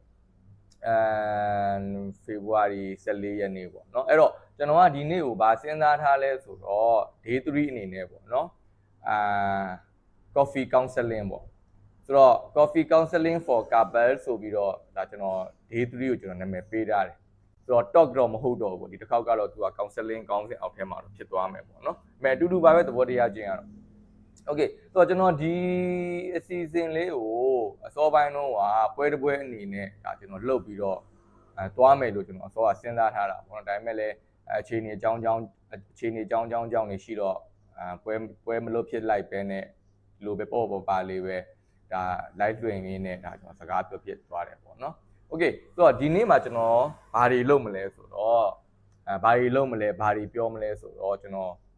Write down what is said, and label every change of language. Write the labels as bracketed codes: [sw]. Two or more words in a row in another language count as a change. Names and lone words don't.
[my] February 14ရက်နေ့ပေါ့နော်အဲ့တော့ကျွန်တော်ကဒီနေ့ကိုဗာစဉ်းစားထားလဲဆိုတော့ day 3အနေနဲ့ပေါ့နော် [en] coffee counseling [my] ပေါ့ဆိုတော့ [en] coffee counseling for couple [my] ဆိုပြီးတော့ဒါကျွန်တော် day 3ကိုကျွန် တော်နာမည်ပေးထားတယ်ဆိုတော့ talk တော့မဟုတ်တော့ဘူးဒီတစ်ခေါက်ကတော့သူက counseling ကောင်းစဉ်အောက်ထဲမှာတော့ဖြစ်သွားမယ်ပေါ့နော်အတူတူပါပဲသဘော တရားချင်းကတော့ Okay ဆိုတော့ကျွန်တော်ဒီအစီအစဉ်လေးကိုအစောပိုင်းတော့ပွဲတစ်ပွဲအနေနဲ့ဒါကျွန်တော်လှုပ်ပြီးတော့သွားမယ်လို့ကျွန်တော်အစောကစဉ်းစားထားတာပေါ့နော်ဒါပေမဲ့လည်းအခြေအနေအကြောင်းနေရှိတော့ပွဲမလို့ဖြစ်လိုက်ပဲနဲ့ဒီလိုပဲပေါ့ပါလေးပဲဒါ live လွှင့်ရင်းနဲ့ဒါကျွန်တော်စကားပြောပြသွားတယ်ပေါ့နော် Okay ဆိုတော့ဒီနေ့မှာကျွန်တော်ဘာတွေလုပ်မလဲဆိုတော့ဘာတွေလုပ်မလဲဘာတွေပြောမလဲဆိုတော့ကျွန်တော်